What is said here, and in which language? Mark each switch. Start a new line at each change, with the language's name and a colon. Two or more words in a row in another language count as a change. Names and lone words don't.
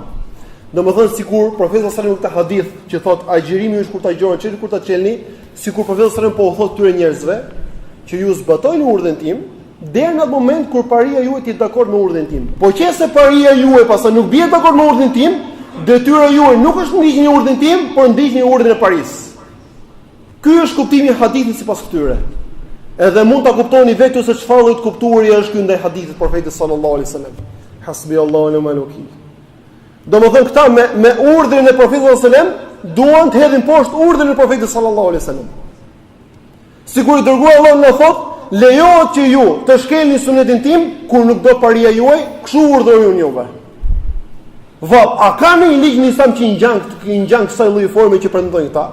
Albanian: Domethënë sikur profeti
Arabic: صلى الله عليه وسلم
Albanian: këtë hadith që thotë agjerimi është kur ta agjëroni, çeli kur ta çelni, sikur profeti
Arabic: صلى الله عليه وسلم
Albanian: po u thotë këtyre njerëzve që ju zbatojnë urdhën tim deri në atë moment kur paria juaj të dakord me urdhën tim. Po qëse paria juaj pastaj nuk bie dakord me urdhën tim, detyra juaj nuk është ndiqni urdhën tim, por ndiqni urdhën e Paris. Ky është kuptimi i hadithit sipas këtyre. Edhe mund ta kuptoni vetë se çfarë lloj kuptuari është ky ndaj hadithit të Profetit
Arabic: صلى الله عليه وسلم. حسبي الله ونعم الوكيل.
Albanian: Domethënë këta me urdhrin e Profetit
Arabic: صلى الله عليه وسلم
Albanian: duan të hedhin poshtë urdhrin e profetit
Arabic: صلى الله عليه وسلم.
Albanian: Sikur i dërguar Allahu na thot, lejohet që ju të shkelni sunetin tim kur nuk do paria juaj, kështu urdhëroj unë juve. A ka një ligj në Islam që i ngjan kësaj lloji forme që pretendojnë këta?